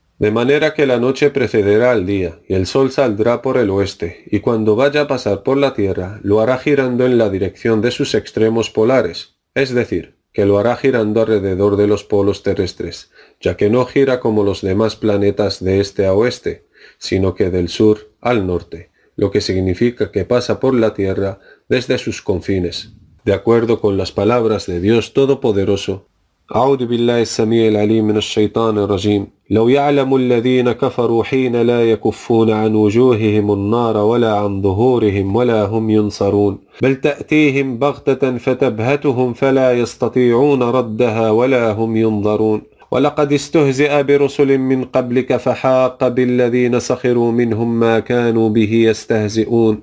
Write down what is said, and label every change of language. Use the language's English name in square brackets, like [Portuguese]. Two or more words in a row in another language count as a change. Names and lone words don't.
[Spanish] De manera que la noche precederá al día, y el sol saldrá por el oeste, y cuando vaya a pasar por la tierra, lo hará girando en la dirección de sus extremos polares, es decir, que lo hará girando alrededor de los polos terrestres, ya que no gira como los demás planetas de este a oeste, sino que del sur al norte, lo que significa que pasa por la tierra desde sus confines. De acuerdo con las palabras de Dios Todopoderoso, [Arabic] أعوذ بالله السميع العليم من الشيطان الرجيم لو يعلم الذين كفروا حين لا يكفون عن وجوههم النار ولا عن ظهورهم ولا هم ينصرون بل تأتيهم بغتة فتبهتهم فلا يستطيعون ردها ولا هم ينظرون ولقد استهزئ برسل من قبلك فحاق بالذين سخروا منهم ما كانوا به يستهزئون